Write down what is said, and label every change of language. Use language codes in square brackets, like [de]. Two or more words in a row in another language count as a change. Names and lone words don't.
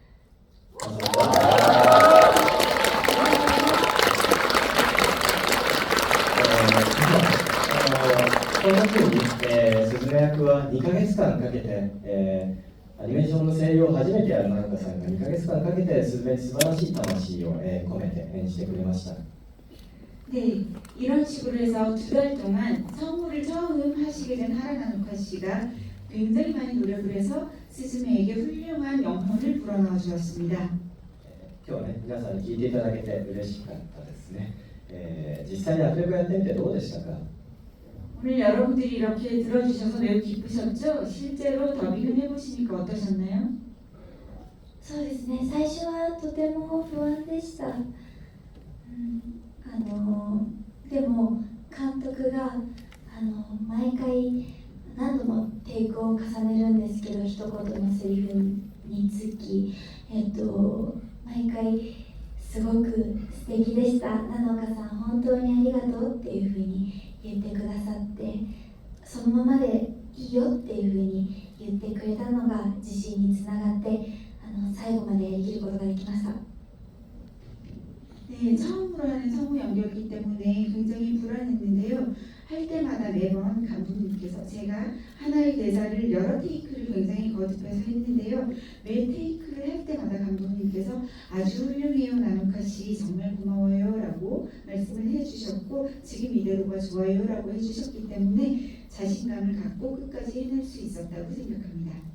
[ja] こんな風に、スズメ役は2ヶ月間かけて、アニメーションの声優を初めてやる菜々香さんが2ヶ月間かけてスズメに素晴らしい魂を、込めて演じてくれました。 [ko] 네, 이런 식으로 해서 2달 동안 성우를 처음 하시게 된 하라나노카 씨가 굉장히 많이 노력을 해서 스즈메에게 훌륭한 영혼을 불어넣어 주었습니다. [ja] 今日はね、皆さんに聞いていただけて嬉しかったですね。実際にアフレコやってみてどうでしたか？ [ko] 오늘 여러분들이 이렇게 들어주셔서 매우 기쁘셨죠? 실제로 더빙을 해보시니까 어떠셨나요? [ja] そうですね、最初はとても不安でした。でも監督が毎回何度もテイクを重ねるんですけど、一言のセリフにつき、毎回すごく素敵でした。菜々香さん本当にありがとうっていうふうに言ってくださって、そのままでいいよっていうふうに言ってくれたのが自信につながって、最後までやりきることができました。 [ko] 네, 처음으로 하는 성우 연기였기 때문에 굉장히 불안했는데요. 할 때마다 매번 감독님께서 제가 하나의 대사를 여러 테이크를 굉장히 거듭해서 했는데요. 매 테이크를 할 때마다 감독님께서 아주 훌륭해요 나노카 씨 정말 고마워요 라고 말씀을 해주셨고 지금 이대로가 좋아요 라고 해주셨기 때문에 자신감을 갖고 끝까지 해낼 수 있었다고 생각합니다.